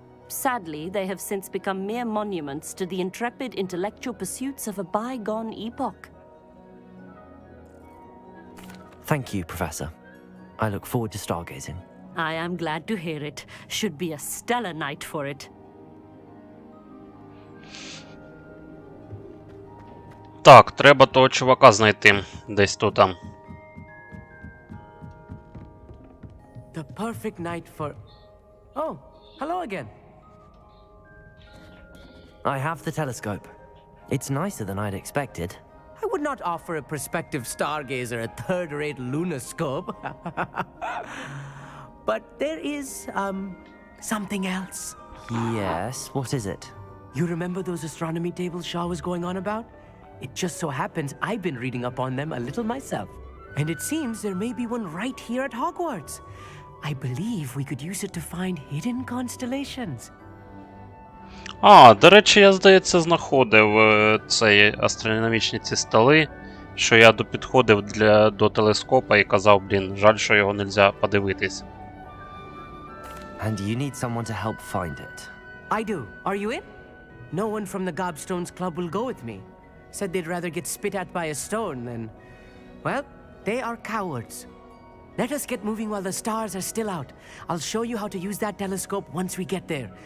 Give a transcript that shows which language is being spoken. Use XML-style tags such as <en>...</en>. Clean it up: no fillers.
<en>Sadly, they have since become mere monuments to the intrepid intellectual pursuits of a bygone epoch. Thank you, Professor. I look forward to stargazing. I am glad to hear it. Should be a stellar night for it.</en> <uk>Так, треба того чувака знайти. Десь тут там.</uk> <en>The perfect night for... Oh, hello again. I have the telescope. It's nicer than I'd expected. I would not offer a prospective stargazer a third-rate lunoscope. But there is, something else. Yes, what is it? You remember those astronomy tables Shaw was going on about? It just so happens I've been reading up on them a little myself. And it seems there may be one right here at Hogwarts. I believe we could use it to find hidden constellations.</en> <uk>А, до речі, я, здається, знаходив цей астрономічні ці столи, що я підходив до телескопа і казав, блін, жаль, що його нельзя подивитись.</uk> <en>And you need someone to help find it. I do. Are you in? No one from the Gobstones Club will go with me. Said they'd rather get spit at by a stone than... Well, they are cowards. Let us get moving while the stars are still out. I'll show you how to use that telescope once we get there.</en>